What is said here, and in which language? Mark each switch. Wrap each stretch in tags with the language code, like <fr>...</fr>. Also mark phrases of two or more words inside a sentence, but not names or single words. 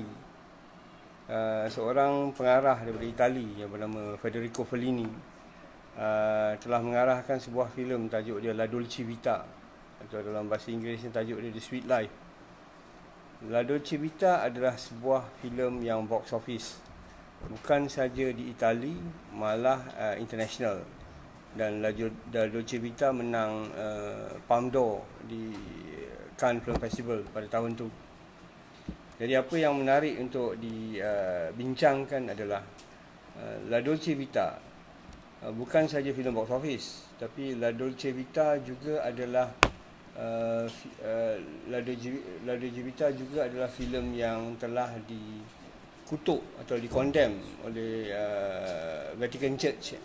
<ms>Seorang pengarah daripada Itali yang bernama Federico Fellini telah mengarahkan sebuah filem, tajuk dia La Dolce Vita, atau dalam bahasa Inggerisnya tajuk dia The Sweet Life. La Dolce Vita adalah sebuah filem yang</ms> <en>box office</en> <ms>bukan saja di Itali, malah international. Dan La Dolce Vita menang Palme d'Or di Cannes Film Festival pada tahun tu. Jadi apa yang menarik untuk dibincangkan adalah La Dolce Vita bukan saja filem</ms> <en>box office,</en> <ms>tapi La Dolce Vita juga adalah La Dolce Vita juga adalah filem yang telah dikutuk atau dikondem oleh Vatican Church.</ms>